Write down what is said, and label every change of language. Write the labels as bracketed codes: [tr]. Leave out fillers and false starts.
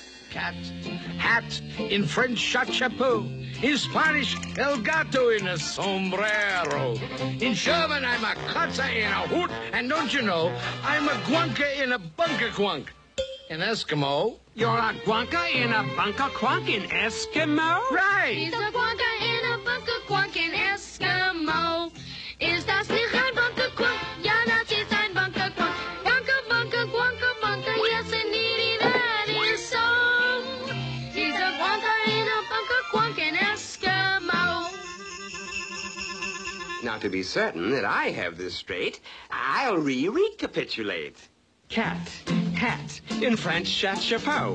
[en] Cat, hat, in French, chapeau. In Spanish, el gato in a sombrero. In German, I'm a Katze in a hoot. And don't you know, I'm a guanka in a bunker quunk. In Eskimo. You're a guanka in a bunker quunk in Eskimo? Right. He's a guanka in a bunker quunk in Eskimo. [de] Is das nicht ein bunker quunk? Ja, das ist ein bunker quunk. [en] Bunker, bunker, guanka, bunker. Yes, indeed, that is so. He's a guanka in a bunker quunk in Eskimo. Now, to be certain that I have this straight, I'll recapitulate. Cat, hat, in French, chapeau.